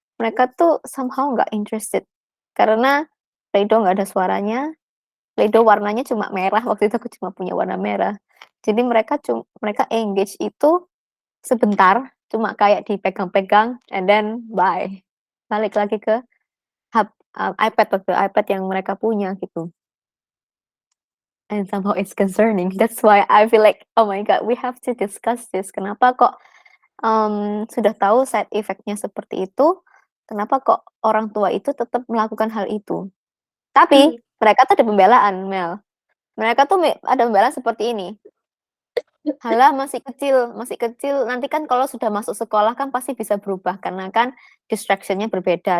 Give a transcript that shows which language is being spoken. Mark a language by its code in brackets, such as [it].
[id] Mereka tuh somehow nggak interested, karena Play-Doh nggak ada suaranya, Play-Doh warnanya cuma merah, waktu itu aku cuma punya warna merah. Jadi mereka engage itu sebentar, cuma kayak dipegang-pegang [en] and then bye. [id] Balik lagi ke iPad yang mereka punya gitu. [en] And somehow it's concerning. That's why I feel like, "Oh my god, we have to discuss this." [id] Kenapa kok, sudah tahu side effect-nya seperti itu, kenapa kok orang tua itu tetap melakukan hal itu? Tapi mereka tuh ada pembelaan, Mel. Mereka tuh ada pembelaan seperti ini, "Halah masih kecil, nanti kan kalau sudah masuk sekolah kan pasti bisa berubah karena kan distraction-nya berbeda."